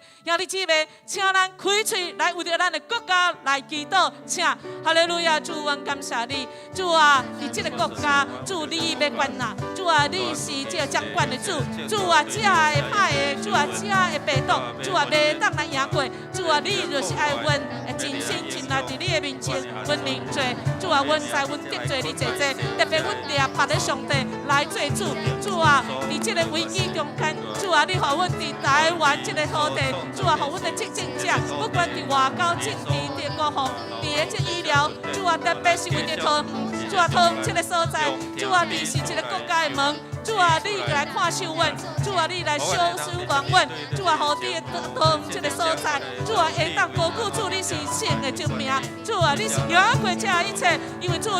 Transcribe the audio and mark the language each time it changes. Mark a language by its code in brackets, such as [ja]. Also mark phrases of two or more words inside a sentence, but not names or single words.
[nan] 兄弟姊妹，请咱开嘴来为着咱的国家来祈祷，请哈利路亚！主，阮感谢你，主啊，伫这个国家，主你要管呐，主啊，你是这个掌管的主，主啊，这个歹的，主啊，这个病毒，主啊，袂当来赢过，主啊，你就是爱阮真心真意伫你的面前，阮认罪，主啊，阮知阮得罪你侪侪，特别阮掠别的上帝来做主，主啊，伫这个危机中间，主啊，你互阮伫台湾这个土地，主啊，互阮的执政者，不管伫外交、政治、伫国防、伫个这医疗，主啊，特别是为着桃园，主啊，桃园这个所在，主啊，你是一个国家的门，主啊，你来看守阮，主啊，你来小守望阮，主啊，互你的桃园这个所在，主啊，会当高举主你是圣的证明，主啊，你是赢过这一切，因为主